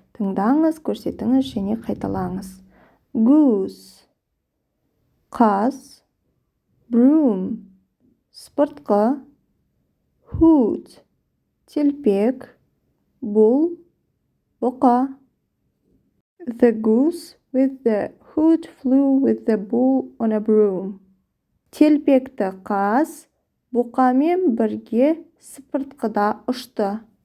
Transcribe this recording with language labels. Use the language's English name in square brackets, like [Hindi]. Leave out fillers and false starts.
[Kazakh] Тыңдаңыз, көрсетіңіз және қайталаңыз. Goose, қаз, broom, спыртқы, hood, телпек, bull, бұқа. [English] The goose with the hood flew with the bull on a broom. [Kazakh] Телпекті қаз бұқамен бірге спыртқыда ұшты.